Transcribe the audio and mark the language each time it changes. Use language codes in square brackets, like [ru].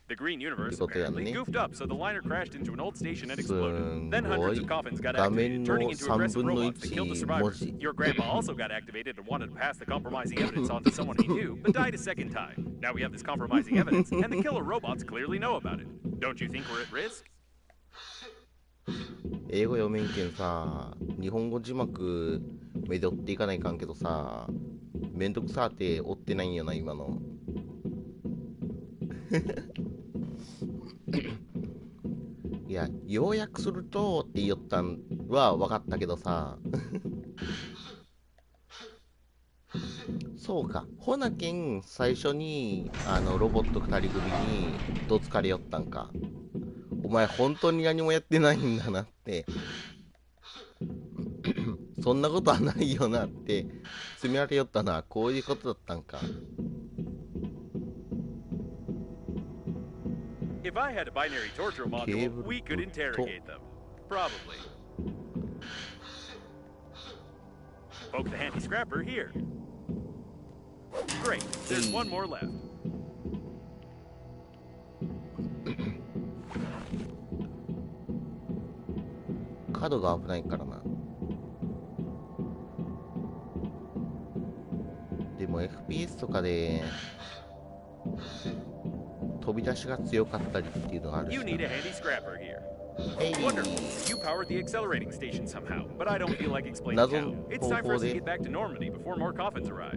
[en] The Green Universe apparently goofed up, so the liner crashed into an old station and exploded. Then hundreds of coffins got activated, turning into aggressive robots that killed the survivors. Your grandpa also got activated and wanted to pass the compromising evidence on to someone he knew, but died a second time. Now we have this compromising evidence, and the killer robots clearly know about it. Don't you think we're at risk? [ja] 英語読めんけんさ、日本語字幕目で追っていかないかんけどさ、めんどくさーって追ってないんよな今のいや、要約するとって言ったんは分かったけどさそうか、ほなけん最初にロボット2人組にどつかれよったんか。お前本当に何もやってないんだなってそんなことはないよなって詰められよったのはこういうことだったんか。 [en] If I had a binary torture module, we could interrogate them. Probably. Poke the handy scrapper here. Great, there's one more left. [ja] 角が危ないからな。でも FPS とかで飛び出しが強かったりっていうのがあるしな。 [en] You need a handy scrapper here. Hey. Wonderful. You powered the accelerating station somehow, but I don't feel like explaining how. It's time for us to get back to Normandy before more coffins arrive.